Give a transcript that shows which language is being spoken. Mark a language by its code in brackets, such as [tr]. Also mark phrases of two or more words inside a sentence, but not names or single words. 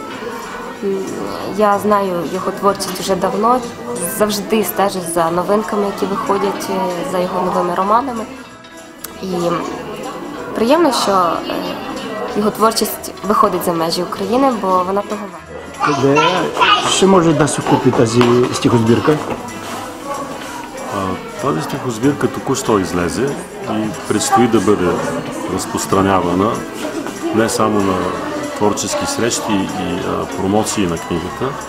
[uk] Я знаю його творчість вже давно, завжди стежу за новинками, які виходять, за його новими романами. І приємно, що його творчість виходить за межі України, бо вона того варта. [bg] Де ще може да се купи тази стихозбирка? Тази стихозбирка току-що излезе и предстои да бъде разпространявана не само на творчески срещи и промоции на книгата.